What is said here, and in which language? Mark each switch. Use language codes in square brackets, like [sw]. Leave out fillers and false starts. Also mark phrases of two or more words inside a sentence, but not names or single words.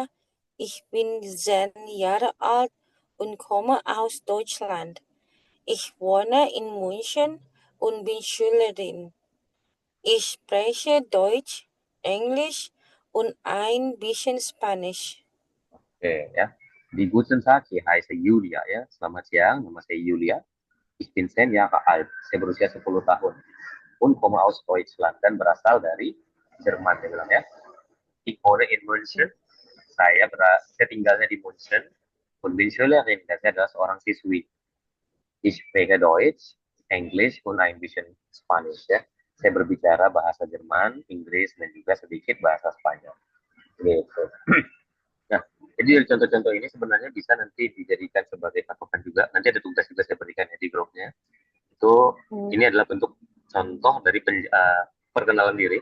[de] Ich bin 10 Jahre alt und komme aus Deutschland. Ich wohne in München und bin Schülerin. Ich spreche Deutsch, Englisch und ein bisschen Spanisch. Oke ya. Di Guten Tag, ich heiße Julia ya. [id] Selamat siang, nama saya Julia. [de] Ich bin 10 Jahre alt. [id] Saya berusia 10 tahun. [de] Und komme aus Deutschland [id] dan berasal dari Jerman, dia bilang ya. [de] Ich wohne in München. [id] Saya tinggalnya di München. [de] Und bin Schülerin, [id] dan saya adalah seorang siswi. [de] Ich spreche Deutsch, English, und ein bisschen Spanish ya. [id] Saya berbicara bahasa Jerman, Inggris, dan juga sedikit bahasa Spanyol. Gitu. Nah, jadi dari contoh-contoh ini sebenarnya bisa nanti dijadikan sebagai patokan juga. Nanti ada tugas juga saya berikan ya di grupnya. Itu ini adalah bentuk contoh dari perkenalan diri.